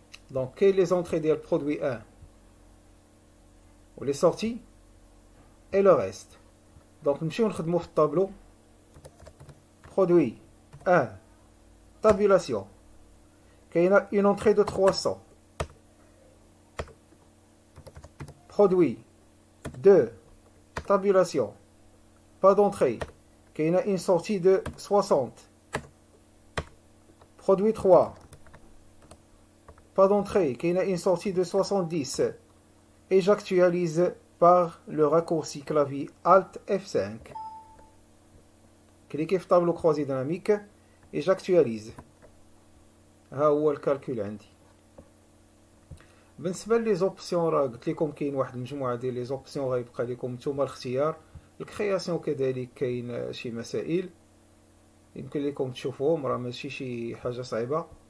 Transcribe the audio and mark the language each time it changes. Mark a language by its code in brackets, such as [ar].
[ar] دونك كاين لي زونطري ديال برودوي 1 و لي سورتي اي لو ريست. دونك نمشيو نخدمو في الطابلو. برودوي 1 تابولاسيون كاينه اون انتري دو 300. [fr] Produit 2 tabulation pas d'entrée [ar] كاينه [fr] une sortie de 60. Produit 3 pas d'entrée [ar] كاينه [fr] une sortie de 70. Et j'actualise par le raccourci clavier Alt F5. Cliquez [ar] في [fr] tableau croisé dynamique et j'actualise. [ar] ها هو الكالكول عندي. بالنسبه لي زوبسيون راه قلت لكم كاين واحد المجموعه ديال لي زوبسيون غيبقى لكم نتوما الاختيار. الكرياسيون كذلك كاين شي مسائل يمكن لكم تشوفوهم، راه ماشي شي حاجه صعيبه.